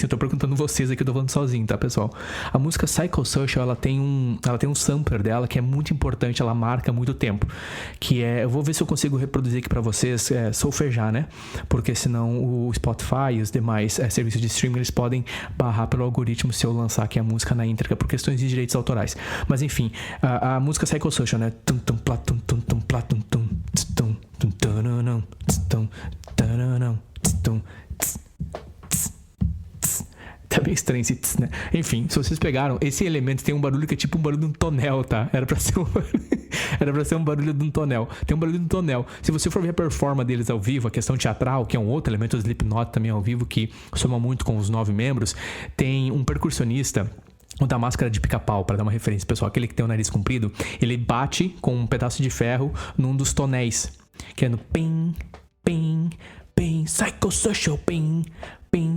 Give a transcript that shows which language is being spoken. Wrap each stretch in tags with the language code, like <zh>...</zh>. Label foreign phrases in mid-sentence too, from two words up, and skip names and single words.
<pt>Eu tô perguntando vocês aqui, eu tô falando sozinho, tá, pessoal? A música Psychosocial, ela tem um sampler dela que é muito importante, ela marca muito tempo. Que eu vou ver se eu consigo reproduzir aqui pra vocês, solfejar, né? Porque senão o Spotify e os demais serviços de streaming, eles podem barrar pelo algoritmo se eu lançar aqui a música na íntegra, por questões de direitos autorais. Mas enfim, a música Psychosocial, né? Tum tum plá tum tum tum plá tum tum tum tum tananam tum tananam tum. Tá bem estranho esse tss, né? Enfim, se vocês pegaram, esse elemento tem um barulho que é tipo um barulho de um tonel, tá? Era pra ser um barulho de um tonel. Tem um barulho de um tonel. Se você for ver a performance deles ao vivo, a questão teatral, que é um outro elemento do Slipknot também ao vivo, que soma muito com os 9 membros, tem um percussionista, o da máscara de pica-pau, para dar uma referência, pessoal, aquele que tem o nariz comprido, ele bate com um pedaço de ferro num dos tonéis, que é no pim, pim, pim, psychosocial, pim, pim.</pt>